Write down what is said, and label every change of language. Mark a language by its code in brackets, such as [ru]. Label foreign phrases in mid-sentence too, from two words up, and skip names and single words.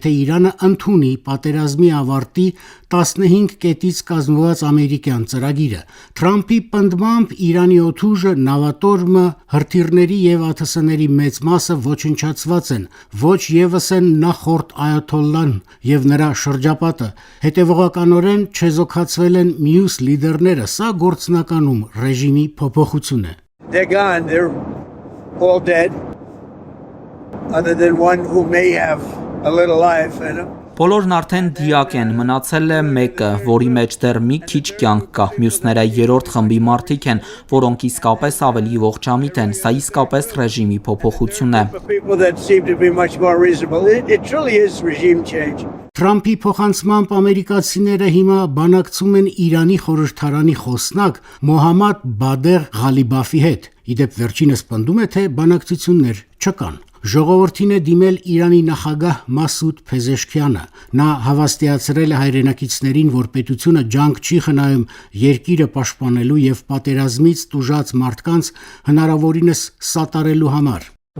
[hy] Իրանը ընդունի պատերազմի ավարտի 15 կետից կազմված ամերիկյան ծրագիրը։ Թրամփի պնդմամբ Իրանի օդուժը, նավատորմը, հրթիռների եւ ԱԹՍ-ների մեծ մասը ոչնչացված են, ոչ եւս են նախորդ այաթոլլան եւ նրա շրջապատը։ Հետևողականորեն չեզոքացվել են մյուս լիդերները, սա գործնականում ռեժիմի փոփոխություն է։ [en] They're gone, they're all dead, other than one who may have a little life in him. [hy] Բոլորն արդեն դիակ են, մնացել է մեկը, որի մեջ դեռ մի քիչ կյանք կա։ Մյուսները երրորդ խմբի մարդիկ են, որոնք իսկապես ավելի ողջամիտ են, սա իսկապես ռեժիմի փոփոխություն է։ Թրամփի փոխանցմամբ ամերիկացիները հիմա բանակցում են Իրանի խորհրդարանի խոսնակ Մոհամմադ Բադեղ Ղալիբաֆի հետ։ Իդեպ վերջինս պնդում է, թե բանակցություններ չկան։ Ժողովրդին է դիմել Իրանի նախագահ Մասուդ Փեզեշքյանը։ Նա հավաստիացրել է հայրենակիցներին, որ պետությունը ջանք չի խնայում երկիրը պաշտպանելու եւ պատերազմից տուժած մարդկանց հնարավորինս սատարելու համար։